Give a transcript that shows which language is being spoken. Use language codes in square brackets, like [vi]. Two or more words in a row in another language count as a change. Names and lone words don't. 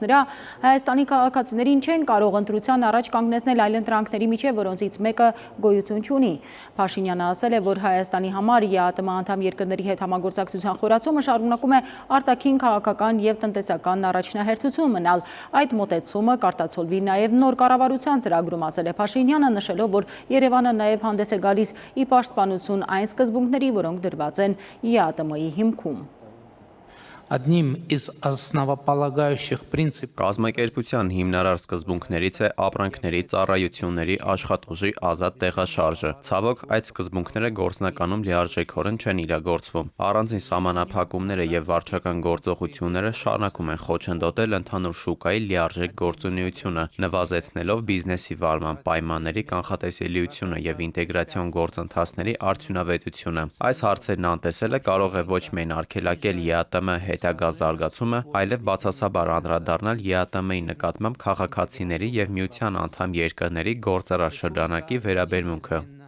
[hy] նրա Հայաստանի քաղաքացիներին չեն կարող ընտրության առաջ կանգնեցնել այլընտրանքների միջև, որոնցից մեկը գոյություն չունի։ Փաշինյանը ասել է, որ Հայաստանի համար ԵԱՏՄ անդամ երկրների հետ համագործակցության խորացումը շարունակում է արտաքին քաղաքական և տնտեսական առաջնահերթություն մնալ։ Այդ մոտեցումը կարտացոլվի նաև նոր կառավարության ծրագրում, ասել է Փաշինյանը, նշելով, որ Երևանը նաև հանդես է գալիս ի պաշտպանություն այն սկզբունքների, որոնք դրված են ԵԱՏՄ-ի հիմքում։ [ru] Одним из основополагающих принципов [hy] Կազմակերպության հիմնարար սկզբունքներից է ապրանքների, ծառայությունների, աշխատուժի ազատ տեղաշարժը։ Ցավոք, այդ սկզբունքները գործնականում լիարժեքորեն չեն իրագործվում։ Առանձին սահմանափակումները եւ վարչական գործողությունները շարունակում են խոչընդոտել ընդհանուր շուկայի լիարժեք գործունեությունը, նվազեցնելով բիզնեսի վարման պայմանների կանխատեսելիությունը եւ ինտեգրացիոն գործընթացների արդյունավետությունը։ Այս հարցերն անտեսելը կարող է ոչ միայն արգելակել ԵԱՏՄ հետագա զարգացումը, այլև բացասաբար անդրադառնալ ԵԱՏՄ-ի նկատմամբ քաղաքացիների եւ միության անդամ երկրների գործարար շրջանակի վերաբերմունքը։